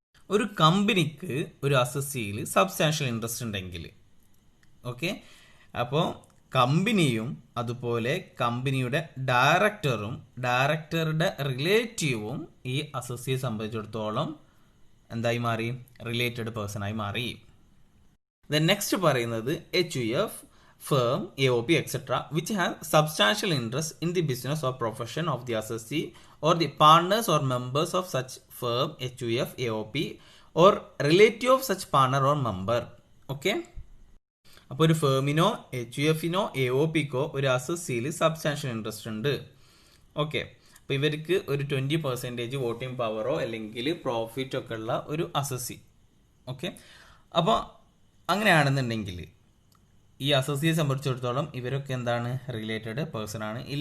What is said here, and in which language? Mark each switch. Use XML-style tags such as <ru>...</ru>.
<ml>ഒരു കമ്പനിക്ക് ഒരു അസസ്സിയിൽ സബ്സ്റ്റാൻഷ്യൽ ഇൻട്രസ്റ്റ് ഉണ്ടെങ്കിൽ, ഓക്കെ, അപ്പോൾ കമ്പനിയും അതുപോലെ കമ്പനിയുടെ ഡയറക്ടറും ഡയറക്ടറുടെ റിലേറ്റീവും ഈ അസസ്സിയെ സംബന്ധിച്ചിടത്തോളം എന്തായി മാറി, റിലേറ്റഡ് പേഴ്സൺ ആയി മാറി. നെക്സ്റ്റ് പറയുന്നത് HUF, firm, AOP, etc.</ml> <en>which have substantial interest in the business or profession of the assessee or the partners or members of such firm, HUF, AOP or relative of such partner or member.</en> <ml>Okay, അപ്പോൾ ഒരു Firmino HUFനോ AOPക്കോ ഒരു അസസ്സിയിൽ substantial interest ഉണ്ട്. Okay, അപ്പോൾ ഇവർക്ക് ഒരു 20% voting പവറോ അല്ലെങ്കിൽ profit ഒക്കെ ഉള്ള ഒരു അസസ്സി. ഓക്കെ, അപ്പോൾ അങ്ങനെയാണെന്നുണ്ടെങ്കിൽ ഈ അസോസിയെ സംബന്ധിച്ചിടത്തോളം ഇവരൊക്കെ എന്താണ്, റിലേറ്റഡ് പേഴ്സൺ ആണ്.</ml>